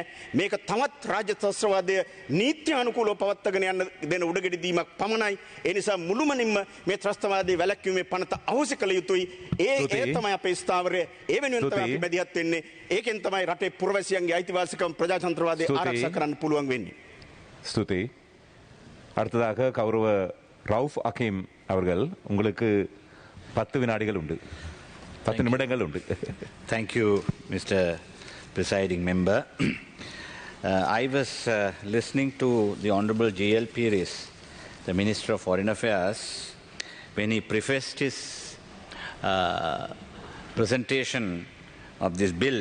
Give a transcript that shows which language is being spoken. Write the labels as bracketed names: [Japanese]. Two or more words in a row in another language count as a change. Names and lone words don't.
[Sinhala] මේක තවත් රාජ්‍ය ත්‍රස්තවාදයේ නීත්‍යානුකූලව පවත්වාගෙන යන්න දෙන උඩගෙඩි දීමක් පමණයි. ඒ නිසා මුළුමනින්ම මේ ත්‍රස්තවාදයේ වැළැක්වීමේ පනත අවශ්‍ය කළ යුතුයි. ඒ තමයි අපේ ස්ථාවරය. ඒ වෙනුවෙන් තමයි අපි බැදිහත් වෙන්නේ. ඒකෙන් තමයි රටේ පුරවැසියන්ගේ අයිතිවාසිකම් ප්‍රජාතන්ත්‍රවාදයේ ආරක්ෂා කරන්න පුළුවන් වෙන්නේ. ஸ்துதி. [Tamil] அடுத்ததாக கௌரவ ரவுஃப் அகீம் அவர்கள் உங்களுக்கு 10 வினாடிகள் உண்டு. 10 நிமிடங்கள் உண்டு. [English] Thank you, Mr. Presiding Member. I was listening to the Honorable J.L. Pires, the Minister of Foreign Affairs, when he prefaced his presentation of this bill.